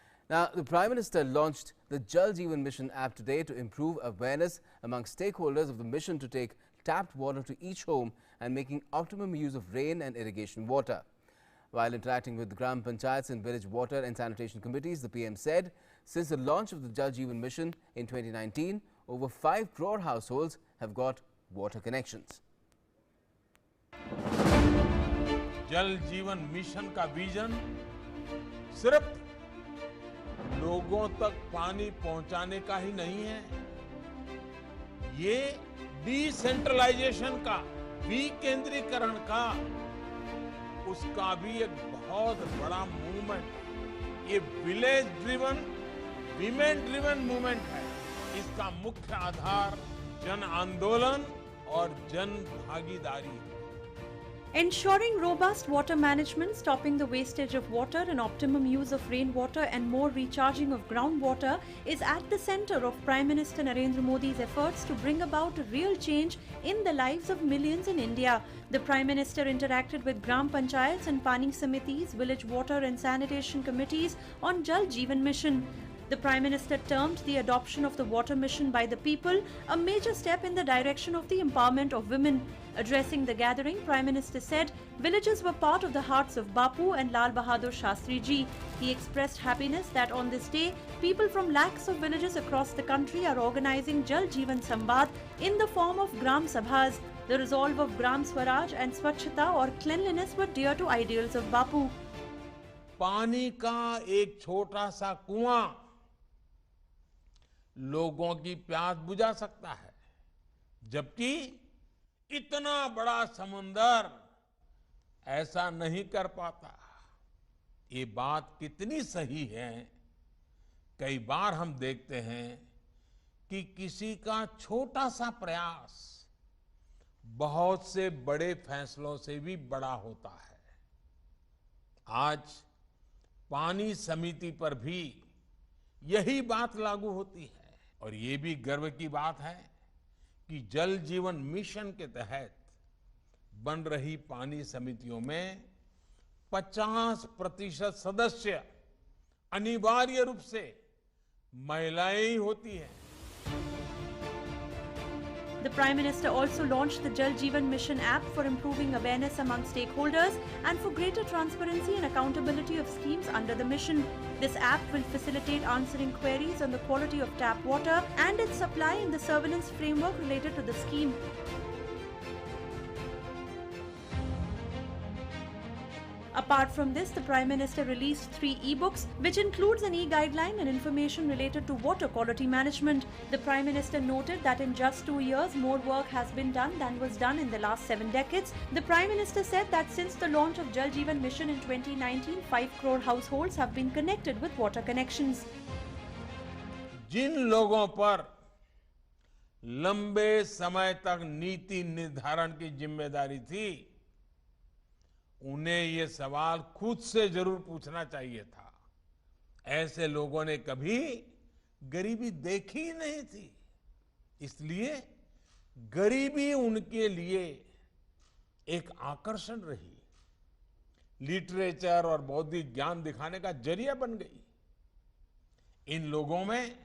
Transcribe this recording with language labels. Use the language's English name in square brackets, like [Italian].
[English] Now, the Prime Minister launched the Jal Jeevan mission app today to improve awareness among stakeholders of the mission to take tapped water to each home and making optimum use of rain and irrigation water. While interacting with the Gram Panchayats and village water and sanitation committees, the PM said since the launch of the Jal Jeevan mission in 2019, over 5 crore households have got water connections. [Hindi] जल जीवन mission का vision सिर्फ लोगों तक पानी पहुंचाने का ही नहीं है, ये डिसेंट्रलाइजेशन का, विकेंद्रीकरण का, उसका भी एक बहुत बड़ा मूवमेंट, ये [English] village driven, women driven movement [Hindi] है। इसका मुख्य आधार जन आंदोलन और जन भागीदारी है। [English] Ensuring robust water management, stopping the wastage of water and optimum use of rainwater and more recharging of groundwater is at the center of Prime Minister Narendra Modi's efforts to bring about a real change in the lives of millions in India. The Prime Minister interacted with Gram Panchayats and Pani Samitis, village water and sanitation committees on Jal Jeevan mission. The Prime Minister termed the adoption of the water mission by the people a major step in the direction of the empowerment of women. Addressing the gathering, Prime Minister said villages were part of the hearts of Bapu and Lal Bahadur Shastri ji. He expressed happiness that on this day, people from lakhs of villages across the country are organizing Jal Jeevan Samvad in the form of Gram Sabhas. The resolve of Gram Swaraj and Swachhata or cleanliness were dear to ideals of Bapu. [Hindi] पानी का एक छोटा सा कुआं लोगों की प्यास बुझा सकता है, जबकि इतना बड़ा समंदर ऐसा नहीं कर पाता। ये बात कितनी सही है। कई बार हम देखते हैं कि किसी का छोटा सा प्रयास बहुत से बड़े फैसलों से भी बड़ा होता है। आज पानी समिति पर भी यही बात लागू होती है, और ये भी गर्व की बात है कि जल जीवन मिशन के तहत बन रही पानी समितियों में 50% सदस्य अनिवार्य रूप से महिलाएं ही होती हैं। [English] The Prime Minister also launched the Jal Jeevan Mission app for improving awareness among stakeholders and for greater transparency and accountability of schemes under the mission. This app will facilitate answering queries on the quality of tap water and its supply in the surveillance framework related to the scheme. Apart from this, the Prime Minister released 3 e-books, which includes an e-guideline and information related to water quality management. The Prime Minister noted that in just 2 years, more work has been done than was done in the last 7 decades. The Prime Minister said that since the launch of Jal Jeevan Mission in 2019, 5 crore households have been connected with water connections. [Hindi] जिन लोगों पर लंबे समय तक नीति निर्धारण की जिम्मेदारी थी, उन्हें ये सवाल खुद से जरूर पूछना चाहिए था। ऐसे लोगों ने कभी गरीबी देखी ही नहीं थी, इसलिए गरीबी उनके लिए एक आकर्षण रही, लिटरेचर और बौद्धिक ज्ञान दिखाने का जरिया बन गई। इन लोगों में